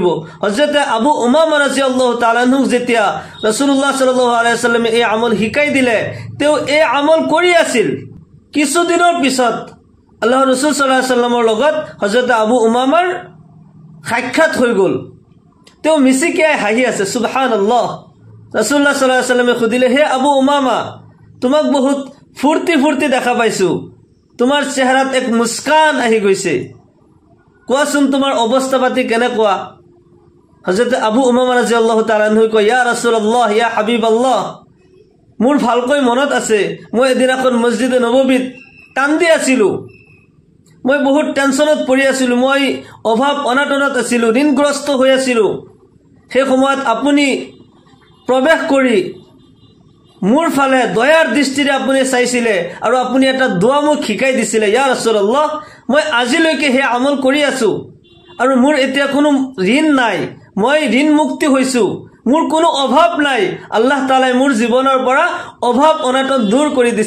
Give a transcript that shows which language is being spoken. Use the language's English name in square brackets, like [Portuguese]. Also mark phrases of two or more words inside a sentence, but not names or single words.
[Assamese] হযরতে আবু উমামা [Arabic] رضي الله تعالى عنه [Assamese] যেতিয়া [Arabic] رسول الله صلى الله عليه وسلم [Assamese] এই আমল শিকাই দিলে, তেওঁ এই আমল কৰি আছিল। কিছুদিনৰ পিছত আল্লাহৰ ৰাসূল [Arabic] صلى الله عليه وسلم [Assamese] লগত হযরতে আবু উমামাৰ সাক্ষাৎ হৈ গল। তেওঁ মিছিকিয়াই হাঁহি আছে। সুবহানাল্লাহ। [Arabic] رسول الله صلى الله عليه وسلم [Assamese] সুধিলে, হে আবু উমামা, তোমাক বহুত ফুৰ্তি ফুৰ্তি দেখা পাইছো, তোমাৰ চেহাৰাত এক মুস্কান আহি গৈছে, কোৱাচোন তোমাৰ অৱস্থা পাতি কেনেকুৱা? হযরতে আবু উমামা [Arabic] رضي الله تعالى عنه [Assamese] কয়, [Arabic] يا رسول الله، يا حبيب الله, [Assamese] মোৰ ভালকৈ মনত আছে, মই এদিন এখন মছজিদে নবৱীত কান্দি আছিলো, মই বহুত টেনচনত পৰি আছিলো, মই অভাৱ অনাটনত আছিলো, ঋণগ্ৰস্ত হৈ আছিলো। সেই সময়ত আপুনি প্ৰৱেশ কৰি মোৰ ফালে দয়াৰ দৃষ্টিৰে আপুনি চাইছিলে আৰু আপুনি এটা দোয়া মোক শিকাই দিছিলে, [Arabic] يا رسول الله, [Assamese] মই আজিলৈকে হে আমল কৰি আছো আৰু মোৰ এতিয়া কোনো ঋণ নাই, মই ঋণ মুক্তি হৈছো, মোৰ কোনো অভাৱ নাই, আল্লাহ তাআলাই মোৰ জীৱনৰ পৰা অভাৱ অনাটন দূৰ কৰি দিছে।